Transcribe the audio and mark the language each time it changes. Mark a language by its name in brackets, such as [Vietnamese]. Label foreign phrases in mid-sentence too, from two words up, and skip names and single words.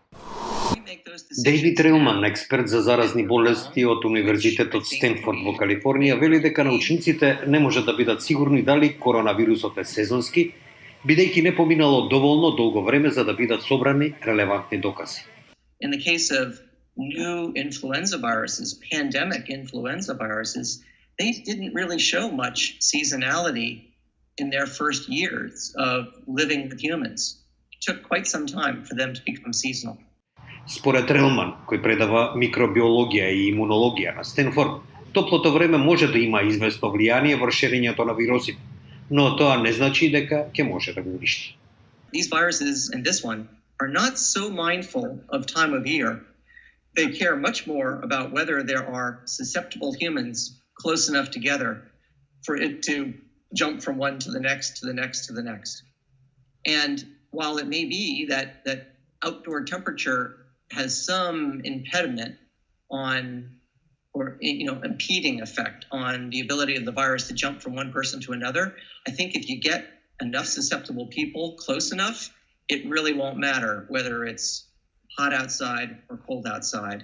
[Macedonian] Дейвид Релман, експерт за заразни болести од Универзитетот Стенфорд во Калифорнија, вели дека научниците не можат да бидат сигурни дали коронавирусот е сезонски, бидејќи не поминало доволно долго време за да бидат собрани релевантни докази. [English] In the case of new influenza viruses, pandemic influenza viruses, they didn't really show much seasonality in their first years of living with humans. It took quite some time for them to become seasonal. [Macedonian] Според Релман, кој предава микробиологија и имунологија на Стенфорд, топлото време може да има известно влијание во ширењето на вирусите, но тоа не значи дека ќе може да го уништи. [English] These viruses and this one are not so mindful of time of year. They care much more about whether there are susceptible humans close enough together for it to jump from one to the next, to the next, to the next. And while it may be that outdoor temperature has some impediment on, or impeding effect on the ability of the virus to jump from one person to another, I think if you get enough susceptible people close enough, it really won't matter whether it's hot outside or cold outside.